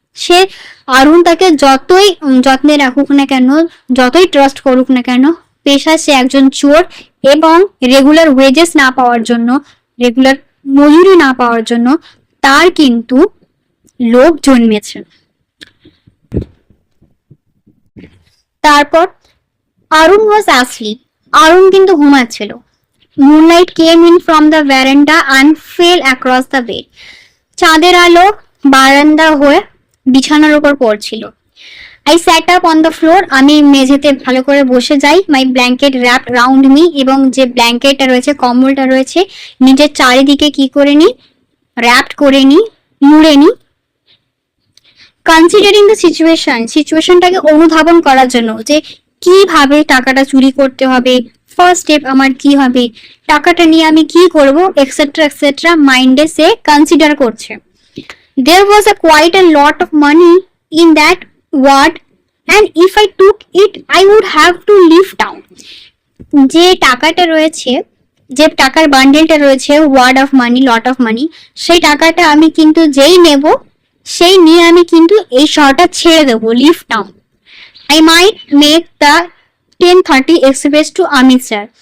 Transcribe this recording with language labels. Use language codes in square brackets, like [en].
[bn] সে অরুণ তাকে যতই যত্নে রাখুক না কেন, যতই ট্রাস্ট করুক না কেন, পেশায় সে একজন চোর, এবং রেগুলার ওয়েজেস না পাওয়ার জন্য, রেগুলার মজুরি না পাওয়ার জন্য তার কিন্তু লোভ জন্মেছে। [en] তারপর Arun was asleep। [bn] অরুণ কিন্তু ঘুমাচ্ছিল। [en] Moonlight came in from the veranda and fell across the bed. [bn] চাঁদের আলো বারান্দা হয়ে বিছানার উপর পড়ছিল। [en] I sat up on the floor. [bn] আমি মেঝেতে ভালো করে বসে যাই। [en] My blanket wrapped round me. [bn] এবং যে ব্ল্যাঙ্কেটটা রয়েছে, কম্বলটা রয়েছে, নিজের চারিদিকে কি করে নি, wrapped করে নি, মুড়ে নি। কনসিডারিং দ্য সিচুয়েশনটাকে অনুধাবন করার জন্য, যে কিভাবে টাকাটা চুরি করতে হবে, ফার্স্ট স্টেপ আমার কি হবে, টাকাটা নিয়ে আমি কি করব, এক্সেট্রা এক্সেট্রা মাইন্ডে সে কনসিডার করছে। [en] There was a quite a lot of money in that ward, and if I took it, I would have to leave town. [bn] যে টাকাটা রয়েছে, যে টাকার বান্ডেলটা রয়েছে, word of money, lot of money, সেই টাকাটা আমি কিন্তু যেই নেব, সেই নিয়ে আমি কিন্তু এই শহরটা ছেড়ে দেবো, leave town. [en] I might make the 10:30 express to Amritsar.